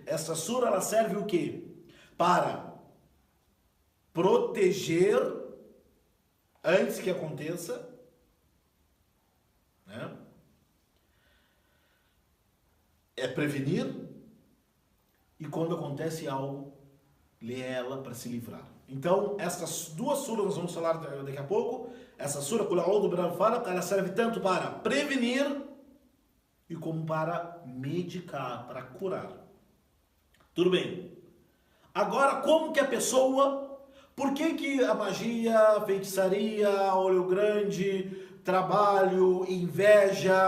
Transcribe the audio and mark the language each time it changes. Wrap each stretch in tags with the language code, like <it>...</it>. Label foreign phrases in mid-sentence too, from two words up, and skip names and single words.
<pt>Essa sura ela serve o quê? Para proteger antes que aconteça, né? É prevenir, e quando acontece algo, ler ela para se livrar. Então, essas 2 suras nós vamos falar daqui a pouco. Essa sura,</pt> <ar>قل أعوذ برب الفلق,</ar> <pt>ela serve tanto para prevenir e como para medicar, para curar. Tudo bem. Agora, como que a pessoa... Por que a magia, a feitiçaria, olho grande, trabalho, inveja...</pt>